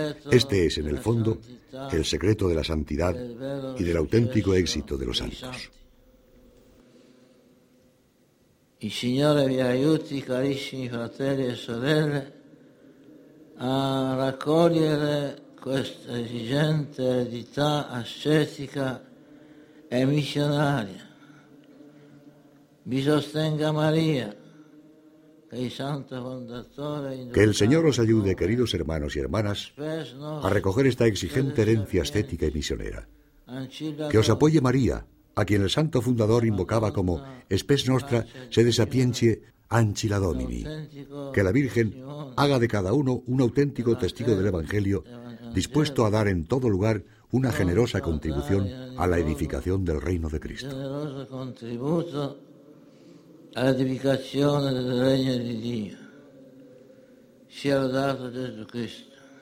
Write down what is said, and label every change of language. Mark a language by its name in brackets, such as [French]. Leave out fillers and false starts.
[Spanish] Este es, en el fondo, el secreto de la santidad y del auténtico éxito de los santos. [Italian] Il Signore vi aiuti, carissimi fratelli e sorelle, a raccogliere questa esigente eredità ascetica e missionaria. Vi sostenga Maria. [Spanish] Que el Señor os ayude, queridos hermanos y hermanas, a recoger esta exigente herencia ascética y misionera. Que os apoye María, a quien el santo fundador invocaba como [Latin] Spes Nostra Sede Sapientiae Ancilla Domini. [Spanish] Que la Virgen haga de cada uno un auténtico testigo del Evangelio, dispuesto a dar en todo lugar una generosa contribución a la edificación del Reino de Cristo. [Italian] A edificazione del regno di Dio, sia lodato Gesù Cristo.